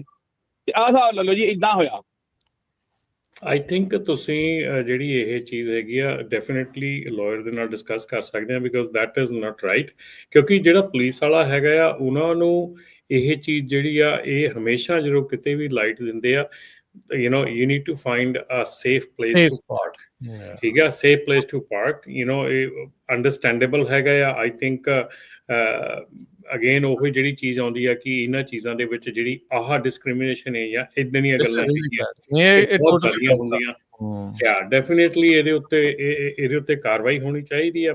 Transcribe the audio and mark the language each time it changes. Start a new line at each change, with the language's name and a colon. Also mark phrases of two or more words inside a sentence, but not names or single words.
Punjabi: ਤੇ ਆਹ ਹਿਸਾਬ ਲੈ ਲਓ ਜੀ, ਇੱਦਾਂ ਹੋਇਆ।
English: I think
Punjabi: ਤੁਸੀਂ ਜਿਹੜੀ ਇਹ ਚੀਜ਼ ਹੈਗੀ ਆ ਡੈਫੀਨੇਟਲੀ ਲਾਇਰ ਦੇ ਨਾਲ ਡਿਸਕਸ ਕਰ ਸਕਦੇ ਹਾਂ,
English: because that is not right.
Punjabi: ਕਿਉਂਕਿ ਜਿਹੜਾ ਪੁਲਿਸ ਵਾਲਾ ਹੈਗਾ ਆ, ਉਹਨਾਂ ਨੂੰ ਇਹ ਚੀਜ਼ ਜਿਹੜੀ ਆ, ਇਹ ਹਮੇਸ਼ਾ ਜਦੋਂ ਕਿਤੇ ਵੀ ਲਾਈਟ ਦਿੰਦੇ ਆ,
English: you need to find a safe place to park.
Punjabi: ਠੀਕ ਆ,
English: safe place to park,
Punjabi: ਇਹ ਅੰਡਰਸਟੈਂਡੇਬਲ ਹੈਗਾ ਆ।
English: I think again
Punjabi: ਉਹੀ ਜਿਹੜੀ ਚੀਜ਼ ਆਉਂਦੀ ਆ ਕਿ ਇਹਨਾਂ ਚੀਜ਼ਾਂ ਦੇ ਵਿੱਚ ਜਿਹੜੀ ਆਹ ਡਿਸਕ੍ਰਿਮੀਨੇਸ਼ਨ ਹੈ ਜਾਂ ਇੱਦਾਂ ਦੀਆਂ ਗੱਲਾਂ ਬਹੁਤ ਸਾਰੀਆਂ ਹੁੰਦੀਆਂ। ਯਾ ਡੈਫੀਨੇਟਲੀ ਇਹਦੇ ਉੱਤੇ ਕਾਰਵਾਈ ਹੋਣੀ ਚਾਹੀਦੀ ਆ।